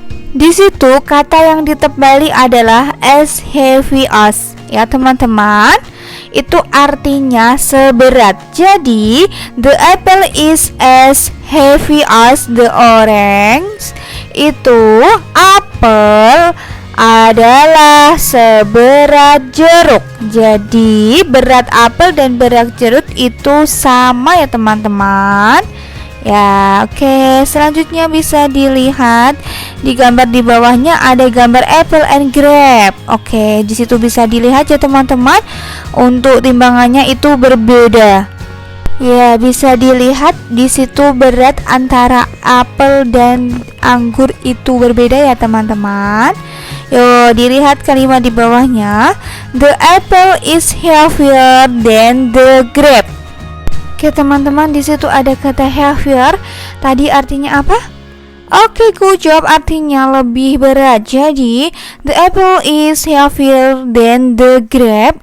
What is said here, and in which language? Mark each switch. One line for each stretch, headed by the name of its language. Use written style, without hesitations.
Indonesian: Di situ kata yang ditebali adalah as heavy as ya teman-teman. Itu artinya seberat.
English: Jadi the apple is as heavy as the orange.
Indonesian: Itu apel adalah seberat jeruk. Jadi berat apel dan berat jeruk itu sama ya teman-teman. Ya, oke. Selanjutnya bisa dilihat di gambar di bawahnya ada gambar apple and grape. Oke, di situ bisa dilihat ya teman-teman. Untuk timbangannya itu berbeda. Ya, bisa dilihat di situ berat antara apel dan anggur itu berbeda ya teman-teman. Yo, dilihat kalimat di bawahnya.
English: The apple is heavier than the grape.
Indonesian: Oke teman-teman, di situ ada kata heavier. Tadi artinya apa?
English: Oke, good job,
Indonesian: artinya lebih berat.
English: Jadi, the apple is heavier than the grape.